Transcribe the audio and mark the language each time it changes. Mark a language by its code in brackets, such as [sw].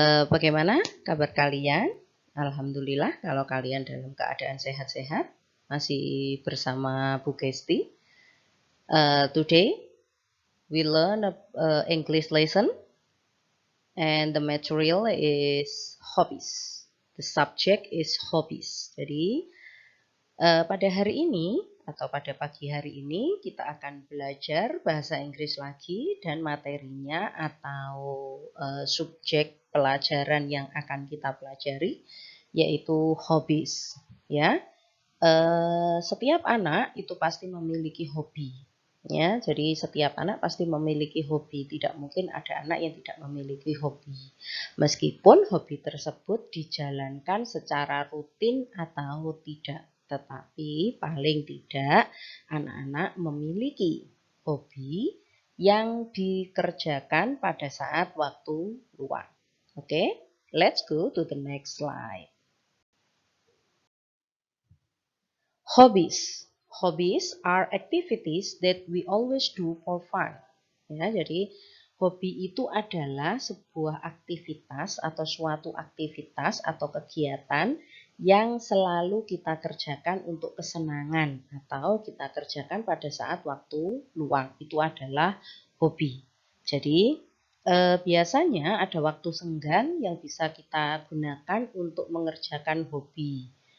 [id] Bagaimana kabar kalian? Alhamdulillah kalau kalian dalam keadaan sehat-sehat masih bersama Bu Kesti. [en] Today we learn English lesson and the material is hobbies. The subject is hobbies. [id] Jadi pada hari ini atau pada pagi hari ini kita akan belajar bahasa Inggris lagi dan materinya atau subjek pelajaran yang akan kita pelajari yaitu hobbies ya. Setiap anak itu pasti memiliki hobi ya. Jadi setiap anak pasti memiliki hobi. Tidak mungkin ada anak yang tidak memiliki hobi. Meskipun hobi tersebut dijalankan secara rutin atau tidak. Tetapi paling tidak anak-anak memiliki hobi yang dikerjakan pada saat waktu luang. [en] Oke, let's go to the next slide. Hobbies. Hobbies are activities that we always do for fun. [id] Ya, jadi hobi itu adalah sebuah aktivitas atau suatu aktivitas atau kegiatan yang selalu kita kerjakan untuk kesenangan atau kita kerjakan pada saat waktu luang. Itu adalah hobi. Jadi biasanya ada waktu senggang yang bisa kita gunakan untuk mengerjakan hobi.